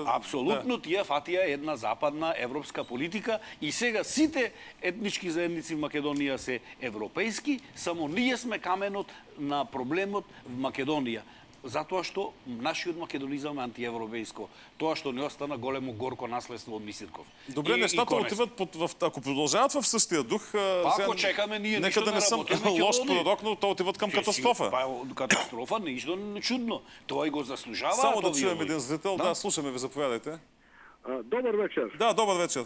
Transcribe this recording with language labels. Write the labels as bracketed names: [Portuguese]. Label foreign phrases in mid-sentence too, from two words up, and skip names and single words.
[Macedonian] Абсолютно, тие фатија една западна европска политика и сега сите етнички заедници в Македонија се европейски, само ние сме каменот на проблемот в Македонија. Затоа што нашиот македонизам е антиевропејско. Тоа што не остана големо горко наследство од Мисирков. [Bulgarian] Добре, нещата отиват ако продолжават в същия дух, [Macedonian] ако чекаме ние нека да не сам лош пророк, но тоа отиват кам катастрофа. Катастрофа, ништо чудно. Тоа и го заслужава. [Bulgarian] Само да чуем един зрител. Да, слушаме ви, заповядайте. Добър вечер. Да, добър вечер.